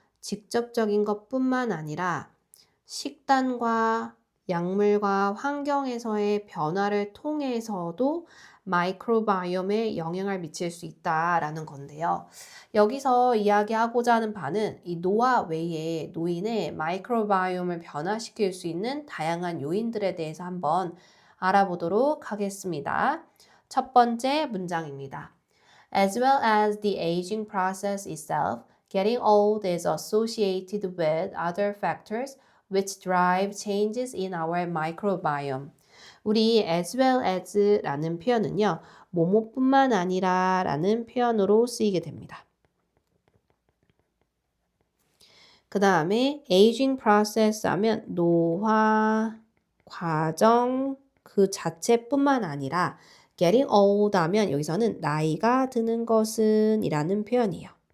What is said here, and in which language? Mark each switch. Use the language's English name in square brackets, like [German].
[Korean] 직접적인 것뿐만 아니라 식단과 약물과 환경에서의 변화를 통해서도 마이크로바이옴에 영향을 미칠 수 있다라는 건데요. 여기서 이야기하고자 하는 바는 이 노화 외에 노인의 마이크로바이옴을 변화시킬 수 있는 다양한 요인들에 대해서 한번 알아보도록 하겠습니다. 첫 번째 문장입니다. [English] As well as the aging process itself, Getting old is associated with other factors which drive changes in our microbiome. [Korean] 우리 [English] as well as [Korean] 라는 표현은요. 뭐뭐뿐만 아니라 라는 표현으로 쓰이게 됩니다. 그 다음에 aging process 하면 노화 과정 그 자체뿐만 아니라 getting old 하면 여기서는 나이가 드는 것은 이라는 표현이에요.